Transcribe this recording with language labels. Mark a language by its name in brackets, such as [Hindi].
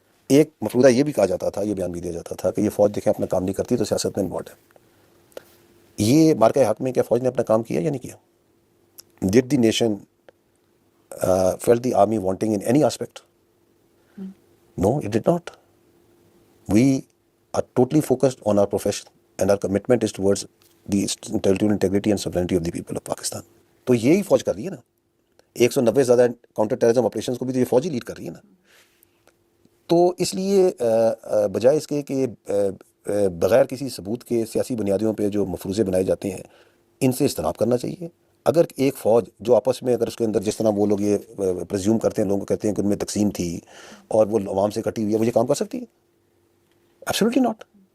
[Urdu] ایک مفروضہ یہ بھی کہا جاتا تھا, یہ بیان بھی دیا جاتا تھا کہ یہ فوج دیکھیں اپنا کام نہیں کرتی تو سیاست میں انوالوڈ ہے. یہ مارکہ حق میں کیا فوج نے اپنا کام کیا یا نہیں کیا؟ [English] Did the nation felt the army wanting in any aspect? No, it did not. We are totally focused on our profession and our commitment is towards the territorial integrity and sovereignty of the people of Pakistan. [Urdu] تو یہی فوج کر رہی ہے نا. 190 زیادہ counter terrorism operations کو بھی تو یہ فوج ہی لیڈ کر رہی ہے نا. تو اس لیے بجائے اس کے کہ بغیر کسی ثبوت کے سیاسی بنیادوں پہ جو مفروضے بنائے جاتے ہیں, ان سے اجتناب کرنا چاہیے. اگر ایک فوج جو آپس میں اگر اس کے اندر جس طرح وہ لوگ یہ پرزیوم کرتے ہیں, لوگوں کہتے ہیں کہ ان میں تقسیم تھی اور وہ عوام سے کٹی ہوئی ہے, وہ یہ کام کر سکتی ہے؟ [English] Absolutely not.